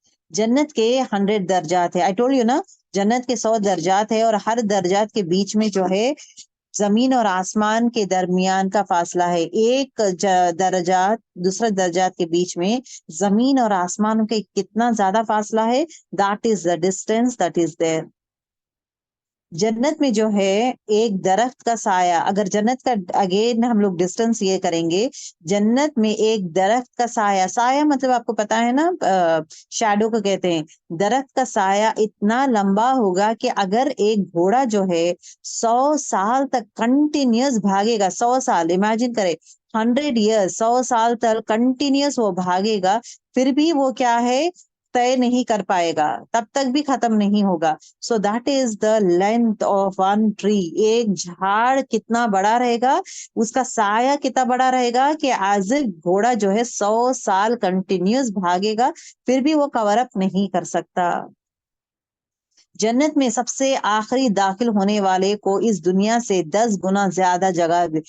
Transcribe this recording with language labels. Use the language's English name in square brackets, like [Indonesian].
[Urdu] جنت کے 100 درجات ہے. [English] I told you [Urdu] نا جنت کے 100 درجات ہے اور ہر درجات کے بیچ میں جو ہے زمین اور آسمان کے درمیان کا فاصلہ ہے. ایک درجات دوسرے درجات کے بیچ میں زمین اور آسمان کے کتنا زیادہ فاصلہ ہے. [English] that is the distance that is there. [Urdu] جنت میں جو ہے ایک درخت کا سایہ اگر جنت کا اگین ہم لوگ ڈسٹینس یہ کریں گے جنت میں ایک درخت کا سایہ مطلب آپ کو پتا ہے نا شیڈو کو کہتے ہیں. درخت کا سایہ اتنا لمبا ہوگا کہ اگر ایک گھوڑا جو ہے 100 سال تک کنٹینیوس بھاگے گا 100 سال امیجن کرے 100 ایئرس 100 سال تک کنٹینیوس وہ بھاگے گا پھر بھی وہ کیا ہے طے نہیں کر پائے گا تب تک بھی ختم نہیں ہوگا. [English] So that is the length of one tree. [Urdu] ایک جھاڑ کتنا بڑا رہے گا اس کا سایہ کتنا بڑا رہے گا کہ ایز اے گھوڑا جو ہے 100 سال کنٹینیوس بھاگے گا پھر بھی وہ کور اپ نہیں کر سکتا. جنت میں سب سے آخری داخل ہونے والے کو اس دنیا سے 10 گنا زیادہ جگہ.